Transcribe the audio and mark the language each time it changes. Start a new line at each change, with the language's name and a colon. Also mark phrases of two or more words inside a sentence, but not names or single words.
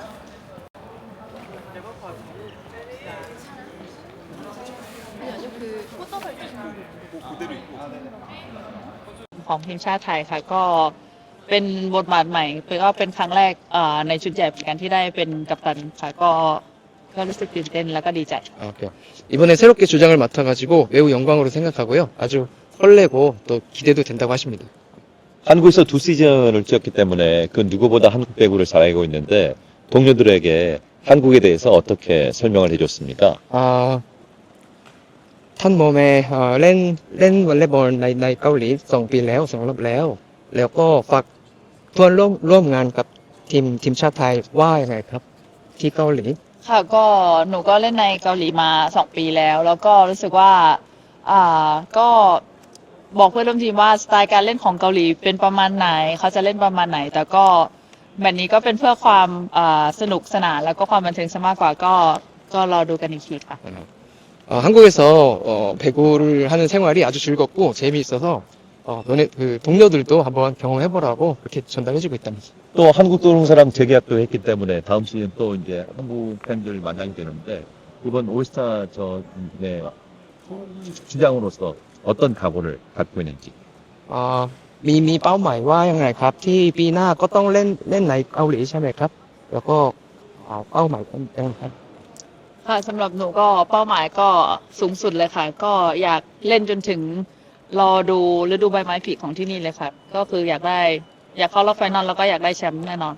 Korean: 그 꽃다발 주시면
Thai: ของทีมชาติไทยค่ะก็เป็นบทบาทใหม่ก็เป็นครั้งแรกในชุดใหญ่เหมือนกันที่ได้เป็นกัปตันค่ะก็รู้สึกตื่นเต้นแล้วก็ดีใจ
Korean: 그래요. 이번에 새롭게 주장을 맡아가지고 매우 영광으로 생각하고요. 아주 설레고 또 기대도 된다고 하십니다. 한국에서 2시즌을 뛰었기 때문에 그 누구보다 한국 배구를 잘 알고 있는데 동료들에게 한국에 대해서 어떻게 설명을 해줬습니까?
Thai: ท่านโมเมเล่นวอลเลย์บอลในเกาหลี2 ปีแล้ว2 รอบแล้วก็ฝากเพื่อนร่วมงานกับทีมชาติไทยว่ายังไงครับที่เกาหลี ค่ะก็หนูก็เล่นในเกาหลีมา2 ปีแล้วก็รู้สึกว่าก็บอกเพื่อนร่วมทีมว่าสไตล์การเล่นของเกาหลีเป็นประมาณไหนเขาจะเล่นประมาณไหนแต่ก็แบบนี้ก็เป็นเพื่อความสนุกสนานแล้วก็ความบันเทิงซะมากกว่าก็รอดูกันอีกทีค่ะ
Korean: 한국에서 배구를 하는 생활이 아주 즐겁고 재미있어서 너네 그 동료들도 한번 경험해보라고 그렇게 전달해주고 있답니다. 또 한국 도롱사랑 재계약도 했기 때문에 다음 시즌 또 이제 한국 팬들 만나게 되는데 이번 올스타 전의 주장으로서 어떤 각오를 갖고 있는지.
Thai: มีเป้าหมายว่ายังไงครับที่ปีหน้าก็ต้องเล่นในเกาหลีใช่ไหมครับแล้วก็เป้าหมายเป็นยังไงครับ ค่ะสำหรับหนูก็เป้าหมายก็สูงสุดเลยค่ะก็อยากเล่นจนถึงรอดูฤดูใบไม้ผลิของที่นี่เลยค่ะก็คืออยากเข้ารอบไฟนอลแล้วก็อยากได้แชมป์แน่นอน